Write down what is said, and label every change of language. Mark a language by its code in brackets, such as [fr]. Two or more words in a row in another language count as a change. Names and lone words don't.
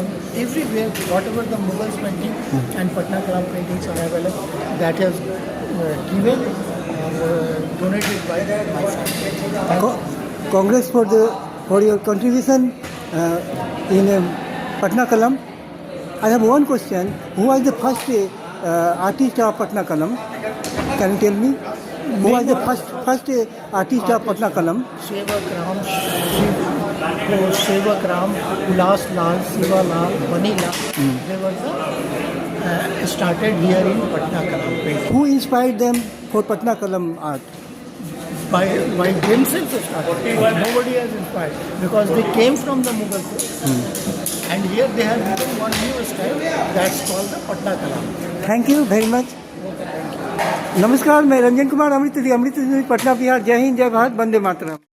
[en] Everywhere, whatever the Mughals painting and Patna Kalam paintings are available, that has given donated by my family. Congress for your contribution in Patna Kalam. I have one question. Who was the first artist of Patna Kalam? Can you tell me? Who was the first artist of Patna Kalam? Sevak Ram, Ulas Lal, Siva Lal, Bani Lal. They were started here in Patna Kalam painting. Who inspired them for Patna Kalam art? By themselves started. Nobody has inspired, because they came from the Mughal court, and here they have given one new style that's called the Patna Kalam. Thank you very much. [hi] नमस्कार, मैं रंजन कुमार अमृत पटना बिहार। जय हिंद, जय भारत, वंदे मातरम।